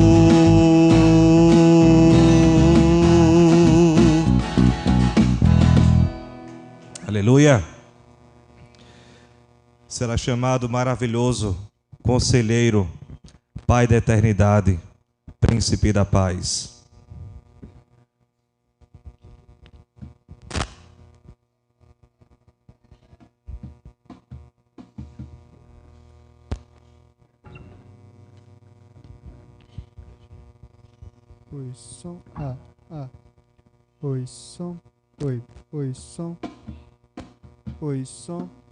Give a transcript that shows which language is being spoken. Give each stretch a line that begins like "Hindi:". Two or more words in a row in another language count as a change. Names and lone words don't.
Portuguese: Aleluia. Será chamado maravilhoso, Conselheiro, Pai da eternidade, Príncipe da paz. Oi, som, oi, som, oi, som, oi, som,